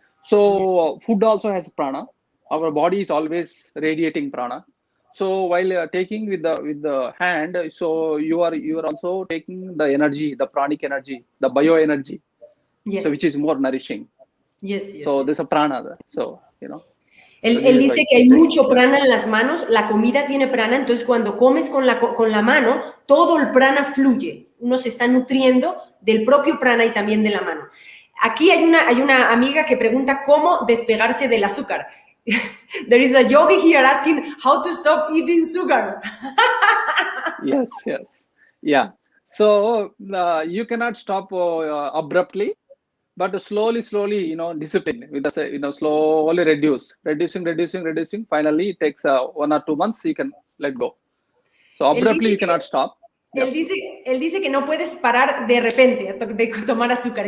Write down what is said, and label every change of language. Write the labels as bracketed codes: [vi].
[en] So food also has prana. Our body is always radiating prana. So while taking with the hand, so you are also taking the energy, the pranic energy, the bioenergy, so which is more nourishing. Yes. So there's a prana. So [es] Él dice que hay mucho prana en las manos, la comida tiene prana, entonces cuando comes con la mano, todo el prana fluye. Uno se está nutriendo del propio prana y también de la mano. Aquí hay una amiga que pregunta cómo despegarse del azúcar. [en] There is a yogi here asking how to stop eating sugar. Yes. Yeah. So you cannot stop abruptly. But slowly, discipline with the, slowly reducing. Finally, it takes 1 or 2 months. You can let go. So abruptly, you cannot stop. [es] Él dice que no puedes parar de repente de tomar azúcar.